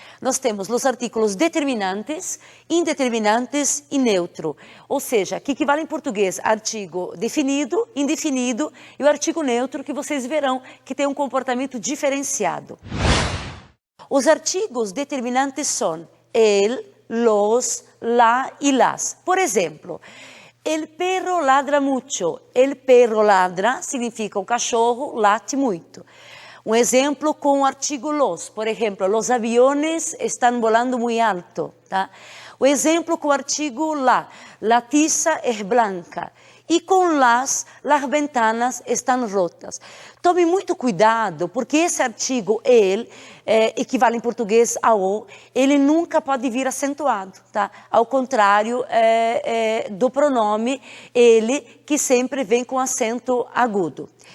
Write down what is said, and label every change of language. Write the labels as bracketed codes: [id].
[pt] Nós temos os artículos determinantes, indeterminantes e neutro. Ou seja, que equivale em português artigo definido, indefinido e o artigo neutro, que vocês verão que tem um comportamento diferenciado. Os artigos determinantes são el, los, la e las. Por exemplo, [es] el perro ladra mucho. El perro ladra [pt] significa o cachorro late muito. Um exemplo com o artigo los. Por exemplo, [es] los aviones están volando muy alto. [pt] Tá? O exemplo com o artigo [es] la tiza es blanca. [pt] E com [es] las ventanas [pt] estão rotas. Tome muito cuidado, porque esse artigo el, equivale em português a o, ele nunca pode vir acentuado, tá? Ao contrário do pronome ele, que sempre vem com acento agudo.